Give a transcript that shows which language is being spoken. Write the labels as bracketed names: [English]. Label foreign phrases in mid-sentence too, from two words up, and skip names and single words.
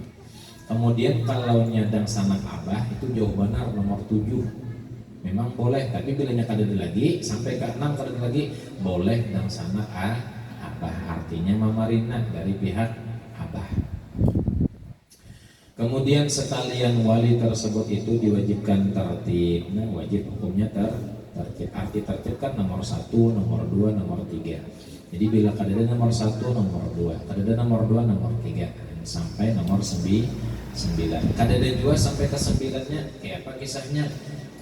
[Banjar] Kemudian kalau nyadang sanak abah itu jauh benar nomor 7. Memang boleh, tapi bila kadada lagi sampai ke 6 kadada lagi boleh dan sanak abah, artinya mamarina dari pihak abah. Kemudian sekalian wali tersebut itu diwajibkan tertib. Nah, wajib hukumnya tertib. Arti tertib kan nomor 1, nomor 2, nomor 3. Jadi bila kadada nomor 1, nomor 2, kadada nomor 2, nomor 3 sampai nomor 9. Kadada juga sampai ke 9-nya kayak apa kisahnya?